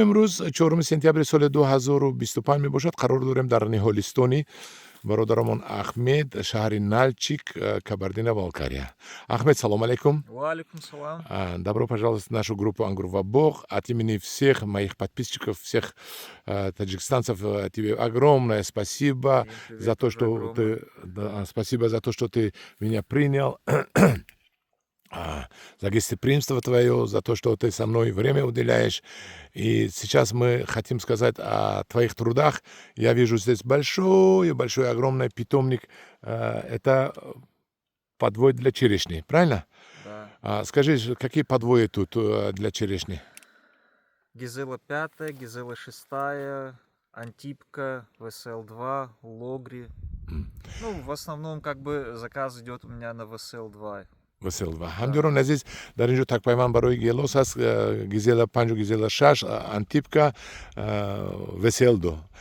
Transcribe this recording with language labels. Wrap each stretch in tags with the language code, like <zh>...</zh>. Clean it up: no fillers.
<tg>имрӯз 4 сентябри соли 2025 мебошад. қарор дорем дар ниҳолистони бародаромон Ахмед, шаҳри Нальчик, Кабардино-Балкария.</tg> <ru>Ахмед, салому алейкум. Валейкум салам. Добро пожаловать в нашу группу «Ангур ва Бог». От имени всех моих подписчиков, всех таджикистанцев, тебе огромное спасибо за то, что ты, спасибо за то, что ты меня принял. За гостеприимство твое, за то, что ты со мной время уделяешь. И сейчас мы хотим сказать о твоих трудах. Я вижу здесь большой, огромный питомник. Это подвой для черешни, правильно? Да. Скажи, какие подвои тут для черешни? Гизела 5, Гизела 6, Антипка, ВСЛ-2, Логри. Ну, в основном, как бы, заказ идет у меня на ВСЛ-2. ВСЛ-2.</ru> <tg>ҳамдиёрон азиз, дар ин ҷо такпайванд барои гелос аст. Гизела 5, Гизела 6, Антипка, ВСЛ-2.</tg>